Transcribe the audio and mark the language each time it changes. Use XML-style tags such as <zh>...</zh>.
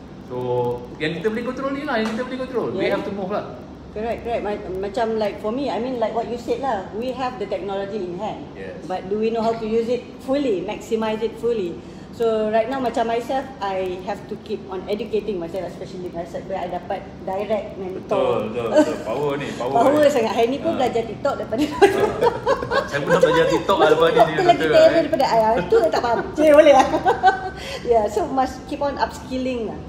<ms>So yang kita boleh control ni lah, yang kita boleh control.</ms> <en>We have to move lah. Correct. Macam like for me, I mean like what you said lah, we have the technology in hand. Yes. But do we know how to use it fully, maximize it fully? So right now macam myself, I have to keep on educating myself, especially myself, where I dapat direct mentor.</en> <ms>Betul. Power ni. Power sangat. Hari ni pun belajar TikTok daripada Saya pun nak belajar TikTok lah lepas ni. Aku lagi terror daripada tu tak faham. Boleh lah.</ms> <en>Yeah, so must keep on upskilling lah.</en>